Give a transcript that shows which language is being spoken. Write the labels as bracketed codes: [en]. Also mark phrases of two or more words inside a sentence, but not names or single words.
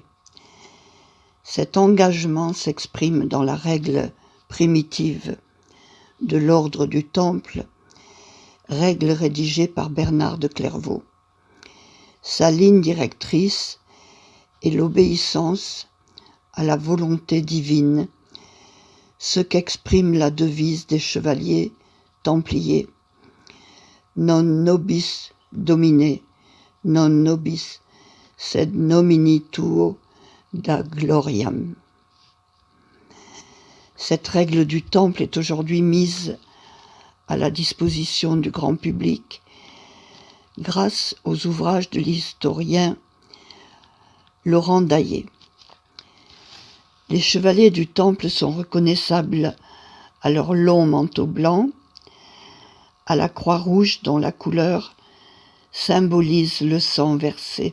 [fr] Cet engagement s'exprime dans la règle primitive de l'ordre du Temple, règle rédigée par Bernard de Clairvaux. Sa ligne directrice est l'obéissance à la volonté divine, ce qu'exprime la devise des chevaliers templiers: [la] non nobis domine, non nobis sed nomini tuo da gloriam. [fr] Cette règle du Temple est aujourd'hui mise à la disposition du grand public grâce aux ouvrages de l'historien Laurent Daillé. Les chevaliers du Temple sont reconnaissables à leur long manteau blanc, à la croix rouge dont la couleur symbolise le sang versé.